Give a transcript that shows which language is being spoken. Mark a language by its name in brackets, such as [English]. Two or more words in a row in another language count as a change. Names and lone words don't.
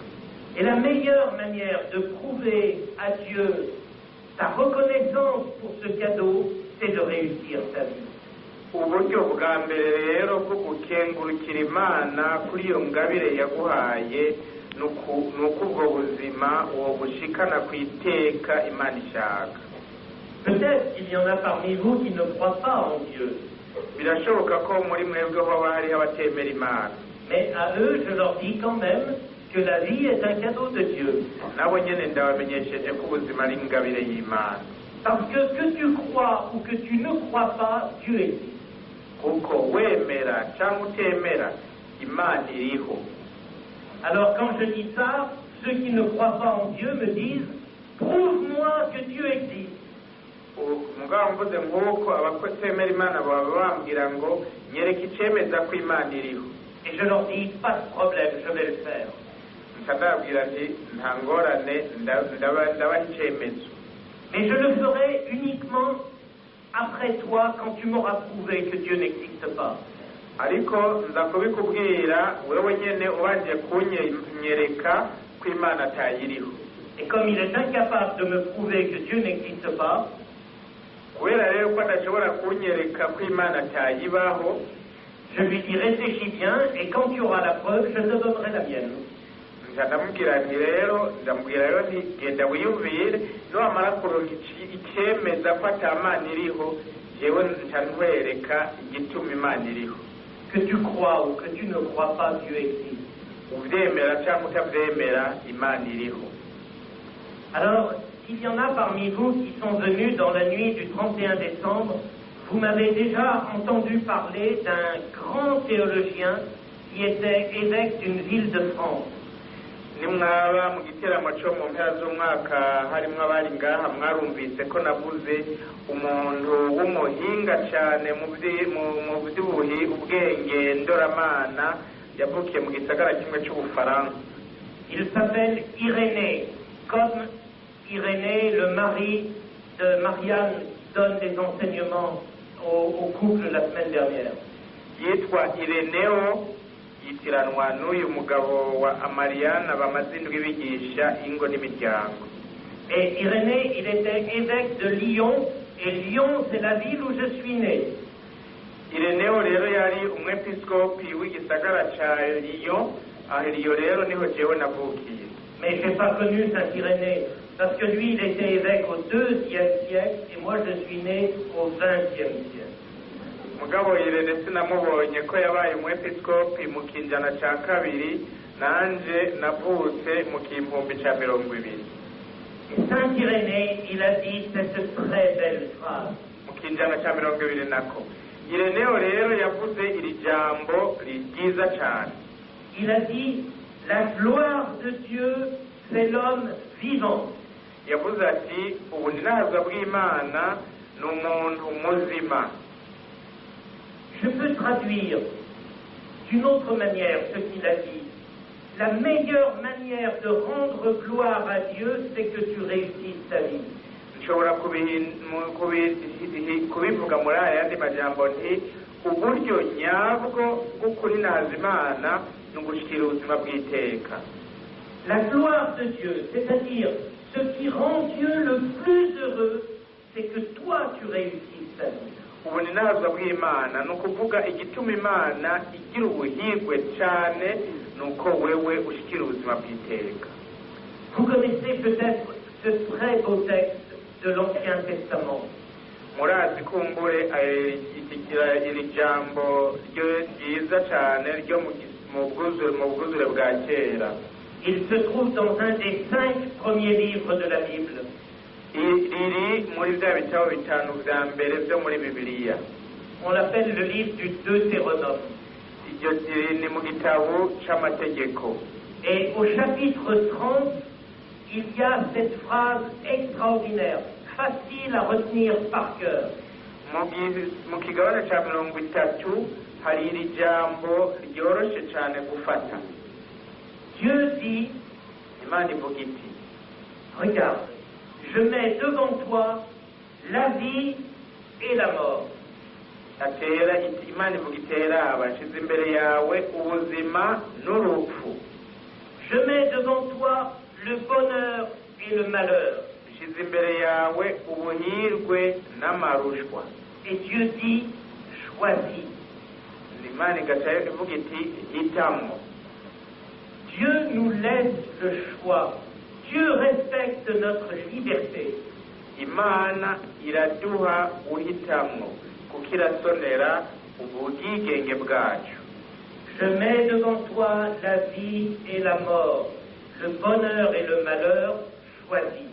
[French] Et la meilleure manière de prouver à Dieu ta reconnaissance pour ce cadeau, c'est de réussir ta vie. [Rundi] Uburyo bwa mbere rero bwo gukengurukira Imana kuri iyo ngabire yaguhaye ni uko ubwo buzima wobushikana ku iteka Imana ishaka. [French] Peut-être qu'il y en a parmi vous qui ne croient pas en Dieu. [Rundi] Birashoboka ko muri mwebwe hoba hariho abatemera Imana. [French] Mais à eux, je leur dis quand même que la vie est un cadeau de Dieu. [Rundi] Nabo nyene ndabamenyesheje ko ubuzima ari ingabire y'Imana. [French] Parce que tu crois ou que tu ne crois pas, Dieu existe. [Rundi] Kuko wemera cyangwa utemera Imana iriho. [French] Alors quand je dis ça, ceux qui ne croient pas en Dieu me disent « Prouve-moi que Dieu existe ». [Rundi] Mugabo mvuze nk'uko abatemera Imana baba bambwira ngo nyereka icemeza ko Imana iriho. [French] Et je leur dis « Pas de problème, je vais le faire ». [Rundi] Ndababwira nti nta ngorane ndabaha icyemezo. [French] Mais je le ferai uniquement après toi quand tu m'auras prouvé que Dieu n'existe pas. [Rundi] Ariko nza kubikubwira wewe nyene ubanje kunyereka ko Imana atayiriho. [French] Et comme il est incapable de me prouver que Dieu n'existe pas, [Rundi] kubera rero ko adashobora kunyereka ko Imana atayibaho, [French] je lui dis réfléchis bien et quand tu auras la preuve, je te donnerai la mienne. [Rundi] ndamubwira nti genda wiyumvire niwamara kuronka icemeza ko atamana iriho jewe nca nkwereka igituma Imana iriho. [French] Que tu crois ou que tu ne crois pas, Dieu existe. [Rundi] Uvyemera cyangwa utavyemera Imana iriho. [French] Alors, s'il y en a parmi vous qui sont venus dans la nuit du 31 décembre, vous m'avez déjà entendu parler d'un grand théologien qui était évêque d'une ville de France. [Rundi] Nimwaba mu giteramo cyo mu mpera z'umwaka harimo abari ngaha mwarumvise ko navuze umuntu w'umuhinga cyane mu by'ubuhi ubwenge ndoramana yavukiye mu gisagara kimwe cy'Ubufaransa. [French] Il s'appelle Irénée, comme Irénée, le mari de Marianne, donne des enseignements au couple la semaine dernière. [Rundi] Yitwa Ireneo, yitiranwa n'uyu mugabo wa Marianne bamaze indwi bigisha ingo n'imiryango. [French] Et Irénée, il était évêque de Lyon, et Lyon, c'est la ville où je suis né. [Rundi] Ireneo rero yari umwepiskopi w'igisagara ca Lyon, aho Lyon rero niho jewe navukiye. [French] Mais je n'ai pas connu Saint Irénée, parce que lui, il était évêque au IIe siècle, et moi, je suis né au XXe siècle. [Rundi] Mugabo Irene sinamubonye ko yabaye umwepiskopi mu kinjana ca kabiri, nanje navutse mu kimpumbi ca 20. [French] Et Saint Irénée, il a dit cette très belle phrase. [Rundi] Mu kinjana ca 20 nako. Ireneo rero yavuze iri jambo ryiza cyane. [French] Il a dit la gloire de Dieu, c'est l'homme vivant. [Rundi] Yavuze ati ubuninaza bw'Imana ni umuntu muzima. [French] Je peux traduire d'une autre manière ce qu'il a dit. La meilleure manière de rendre gloire à Dieu, c'est que tu réussisses ta vie. [Rundi] Nshobora kubivuga muri aya yandi majambo nti uburyo nyabwo bwo kurinaza Imana ni ugushikira ubuzima bw'iteka. [French] La gloire de Dieu, c'est-à-dire ce qui rend Dieu le plus heureux, c'est que toi tu réussisses ta vie. [Rundi] ubu ni nahazwa bw'Imana, ni ukuvuga igituma Imana igira ubuhigwe cyane ni uko wewe ushikira ubuzima bw'iteka. [French] Vous connaissez peut-être ce très beau texte de l'Ancien Testament. [Rundi] Murazi kumbure iri jambo ryiza cyane ryo mu bwuzure bwa kera. [French] Il se trouve dans un des 5 premiers livres de la Bible. [Rundi] Riri muri bya bitabo bitanu bya mbere byo muri Bibiliya. [French] On l'appelle le livre du Deutéronome. [Rundi] Iryo ni mu gitabo c'amategeko. [French] Et au chapitre 30, il y a cette phrase extraordinaire, facile à retenir par cœur. [Rundi] Mu kigabane ca 30 hari iri jambo ryoroshe cyane gufata. [French] Dieu dit, [Rundi] Imana ivuga iti, [French] regarde, je mets devant toi la vie et la mort. [Rundi] Imana ivuga itera abashize imbere yawe ubuzima n'urupfu. [French] Je mets devant toi le bonheur et le malheur. [Rundi] Ishize imbere yawe ubuhirwe n'amarushwa. [French] Et Dieu dit, choisis. [Rundi] Imana igaca ivuga iti, hitamo. [French] Dieu nous laisse le choix. Dieu respecte notre liberté. [Rundi] Imana iraduha uhitamo kuko irasonera ubwigenge bwacu. [French] Je mets devant toi la vie et la mort, le bonheur et le malheur, choisis.